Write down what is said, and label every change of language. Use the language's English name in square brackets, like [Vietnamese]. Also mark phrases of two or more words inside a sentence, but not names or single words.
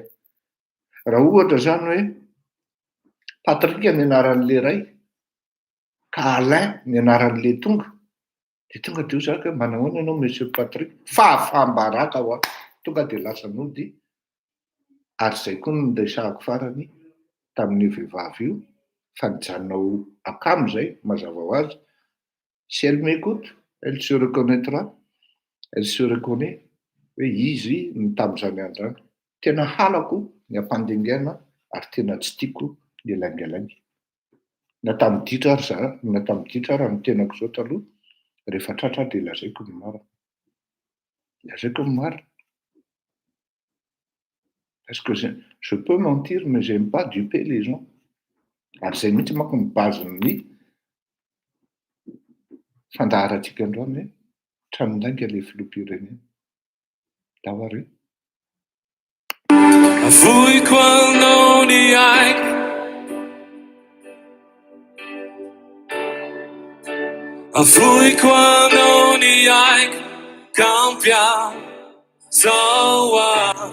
[Malagasy] Raha ohatra zany hoe Patrika ny anaran'le ray, ka Alain ny anaran'le tonga, de tonga de ho zaka manahoana ianao Monsieur Patrick, fahafahambaraka ho aho, tonga de lasa nody. Ary zay koa no niresahako farany tamin'io vehivavy io, fa nijanonao akamo zay, mazava ho azy. [French] Si elle m'écoute, elle se reconnaîtra, elle se reconnaît [Malagasy] hoe izy no tamin'izany andro zany. Tena halako ny ampandengaina ary tena tsy tiako ny elangelangy. Na tamin'ny ditra ary za, na tamin'ny ditra ary ny tenako zao taloha, rehefa tratra de lazaiko ny marina. Lazaiko ny marina. [French] Parce que je peux mentir, mais j'aime pas duper les gens. [Malagasy] Ary zay mihitsy manko ny bazin'ny fandaharantsika androany hoe tranondainga ilay filoham-pirenena. Dahoary. Avoiko anao ny aiko, avoiko anao ny aiko, kampiazao aho.